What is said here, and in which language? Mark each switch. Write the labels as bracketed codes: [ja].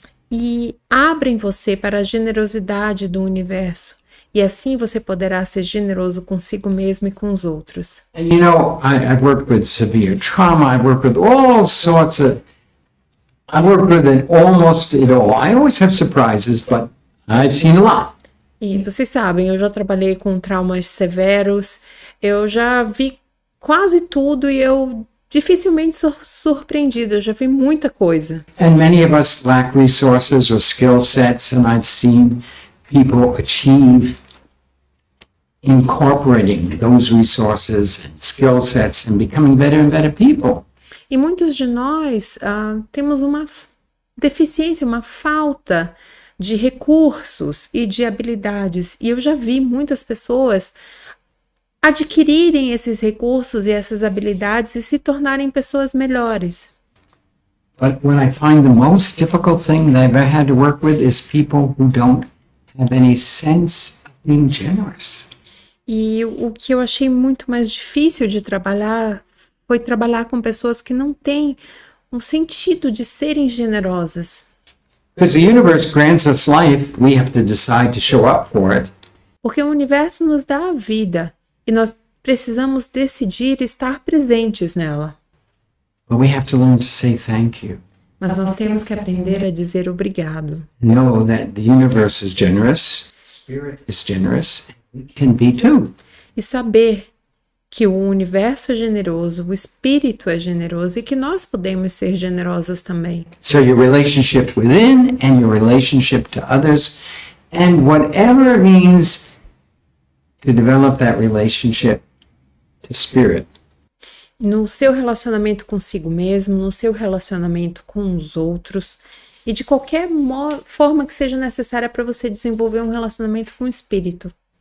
[pt] E abrem você para a generosidade do universo. E assim você poderá ser generoso consigo mesmo e com os outros. [en] And you know, I've worked with severe trauma. I've worked with all sorts of, I've worked with it almost it all. I always have surprises, but I've seen a lot. [pt] E vocês sabem, eu já trabalhei com traumas severos, eu já vi quase tudo e eu dificilmente sou surpreendida, eu já vi muita coisa. [en] And many of us lack resources or skill sets, and I've seen people achieve incorporating those resources and skill sets and becoming better and better people. [pt] E muitos de nós temos uma deficiência, uma falta de recursos e de habilidades. E eu já vi muitas pessoas adquirirem esses recursos e essas habilidades e se tornarem pessoas melhores. [en] But what I find the most difficult thing that I've ever had to work with is people who don't have any sense of being generous. [pt] E o que eu achei muito mais difícil de trabalhar foi trabalhar com pessoas que não têm um sentido de serem generosas. [en] Because the universe grants us life, we have to decide to show up for it. [pt] Porque o universo nos dá a vida e nós precisamos decidir estar presentes nela. [en] But we have to learn to say thank you. [pt] Mas nós temos que aprender a dizer obrigado. [en] Know that the universe is generous, spirit is generous, and we can be too. [pt] E saber que o universo é generoso, o espírito é generoso e que nós podemos ser generosos também. [en] So your relationship within and your relationship to others, and whatever it means to develop that relationship to spirit. [pt] No seu relacionamento consigo mesmo, no seu relacionamento com os outros e de qualquer forma que seja necessária para você desenvolver um relacionamento com o espírito.